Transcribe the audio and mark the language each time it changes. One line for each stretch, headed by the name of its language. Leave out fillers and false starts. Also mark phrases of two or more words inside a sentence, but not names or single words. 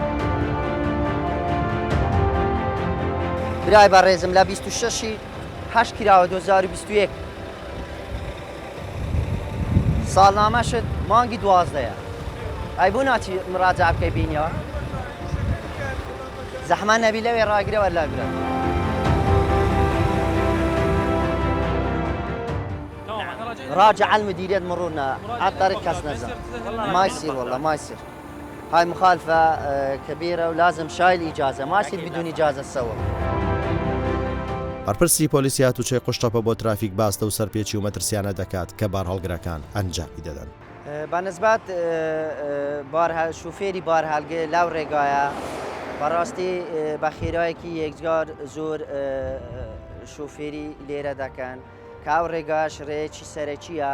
Central Kurdish: برای بەڕێزم لە 26 8 کراوە 2021 ساڵنامەشت مانگی 12ەیە ئەی بۆ ناچی مراجع بکەی بینیەوە زەحمە نەبی لەوێ ڕاگرەوە لاگرە.
Arabic: راجع المديرية مرورنا على الطريق كاس نزل ما يصير والله ما يصير هاي مخالفة كبيرة ولازم شايل إجازة ما يصير بدون إجازة تسوى.
Central Kurdish: بەرپرسی پۆلیسی هاتوچەی قوشتەپە بۆ ترافیک باستە و سەرپێچی و مەترسیانە دەکات کە بار هەڵگرەکان ئەنجامی دەدەن. بەنسبەت شوفێری بار هەڵگێ لەو ڕێگایە بەڕاستی بە خێرایەکی یەکجار زۆر شوفێری لێرە دەکەن کاو ڕێگاش ڕێیەکی سەرەکیە